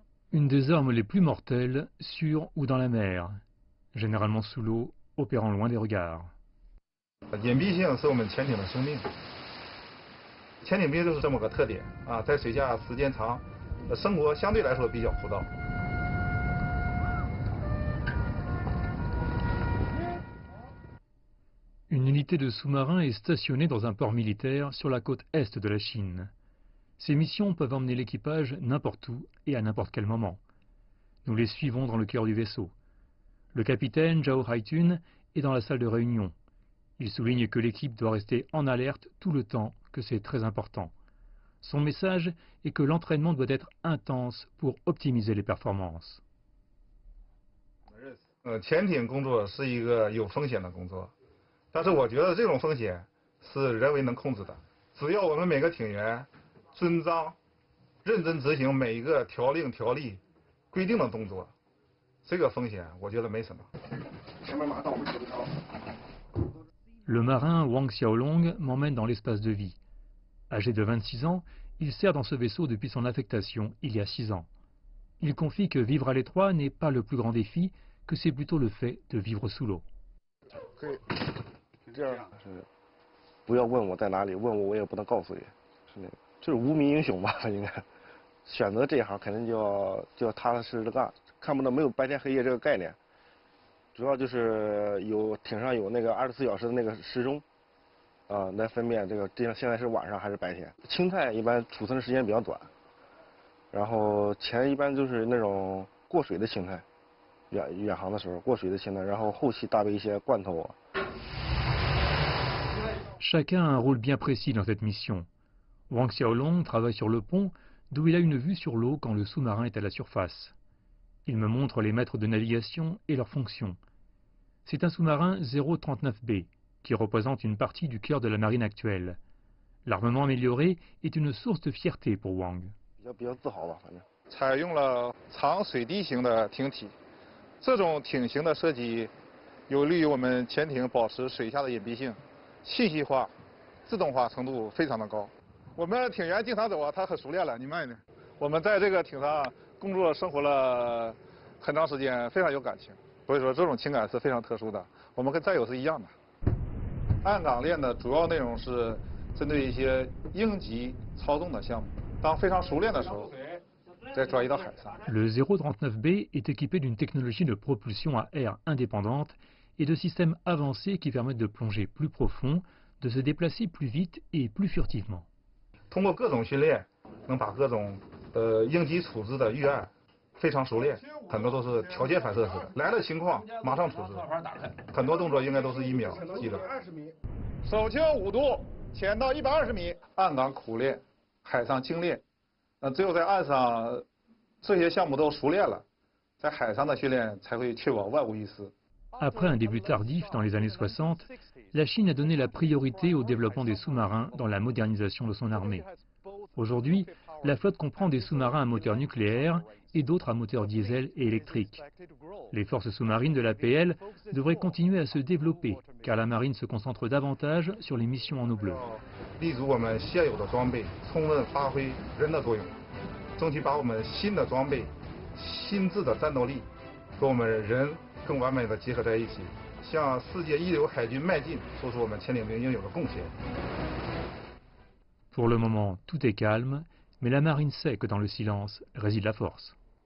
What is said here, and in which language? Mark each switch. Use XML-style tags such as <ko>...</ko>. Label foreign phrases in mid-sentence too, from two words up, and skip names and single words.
<fr>Une des armes les plus mortelles, sur ou dans la mer, généralement sous l'eau, opérant loin des regards.</fr> <zh>隐蔽性是我们潜艇的生命，潜艇兵就是这么个特点啊，在水下时间长，生活相对来说比较枯燥。</zh> <fr>Une unité de sous-marins est stationnée dans un port militaire sur la côte est de la Chine. Ces missions peuvent emmener l'équipage n'importe où et à n'importe quel moment. Nous les suivons dans le cœur du vaisseau. Le capitaine Zhao Haitun est dans la salle de réunion. Il souligne que l'équipe doit rester en alerte tout le temps, que c'est très important. Son message est que l'entraînement doit être intense pour optimiser les performances.</fr> <zh>潜艇工作是一个有风险的工作，但是我觉得这种风险是人为能控制的。只要我们每个艇员遵章、认真执行每一个条令条例规定的动作，这个风险我觉得没什么。</zh> <fr>Le marin Wang Xiaolong m'emmène dans l'espace de vie. Âgé de 26 ans, il sert dans ce vaisseau depuis son affectation il y a 6 ans. Il confie que vivre à l'étroit n'est pas le plus grand défi, que c'est plutôt le fait de vivre sous l'eau.</fr> <zh>不要问我在哪里，问我也不能告诉你，是那个，就是无名英雄吧，应该。选择这一行肯定就要踏踏实实的干，看不到没有白天黑夜这个概念。主要就是艇上有那个24小时的那个时钟，来分辨这个现在是晚上还是白天。青菜一般储存的时间比较短，然后前一般就是那种过水的青菜，远航的时候过水的青菜，然后后期搭配一些罐头。</zh> <fr>Chacun a un rôle bien précis dans cette mission. Wang Xiaolong travaille sur le pont, d'où il a une vue sur l'eau quand le sous-marin est à la surface. Il me montre les mètres de navigation et leurs fonctions. C'est un sous-marin 039B, qui représente une partie du cœur de la marine actuelle. L'armement amélioré est une source de fierté pour Wang.</fr> <zh>比较自豪吧，反正。采用了长水滴型的艇体，这种艇型的设计有利于我们潜艇保持水下的隐蔽性。信息化、自动化程度非常的高。我们艇员经常走啊，他很熟练了，你慢一点。我们在这个艇上工作生活了很长时间，非常有感情。所以说这种情感是非常特殊的，我们跟战友是一样的。岸港练的主要内容是针对一些应急操纵的项目，当非常熟练的时候，再转移到海上。</zh> <fr>Le 039B est équipé d'une technologie de propulsion à air indépendante et de systèmes avancés qui permettent de plonger plus profond, de se déplacer plus vite et plus furtivement.</fr> <zh>通过各种训练，能把各种应急处置的预案非常熟练，很多都是条件反射式的，来了情况马上处置，很多动作应该都是1秒记的。手轻5度，潜到120米，岸港苦练，海上精练。只有在岸上这些项目都熟练了，在海上的训练才会确保万无一失。</zh> <fr>Après un début tardif dans les années 60, la Chine a donné la priorité au développement des sous-marins dans la modernisation de son armée. Aujourd'hui, la flotte comprend des sous-marins à moteur nucléaire et d'autres à moteur diesel et électrique. Les forces sous-marines de l'APL devraient continuer à se développer, car la marine se concentre davantage sur les missions en eau bleue.</fr> <zh>立足我们现有的装备，充分发挥人的作用，争取把我们新的装备、新制的战斗力和我们人 更完美的结合在一起，向世界一流海军迈进，做出我们潜艇兵应有的贡献。</zh> <fr>Pour le moment, tout est calme, mais la marine sait que dans le silence réside la force.</fr>